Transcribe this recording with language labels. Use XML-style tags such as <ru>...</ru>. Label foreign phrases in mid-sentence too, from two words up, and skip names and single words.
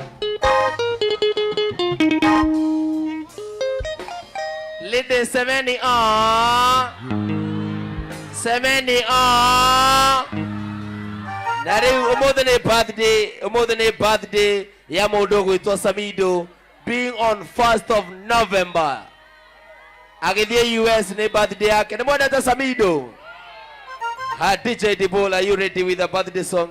<ki>Ladies, semeni na riu umuthi ni birthday ya mundu gwitwa Samido,</ki> <en>being on 1st of November.</en> <ki>Agithie US ni birthday yake. Ni mwendete Samido?</ki> <en>DJ Dibul, are you ready with a birthday song?</en>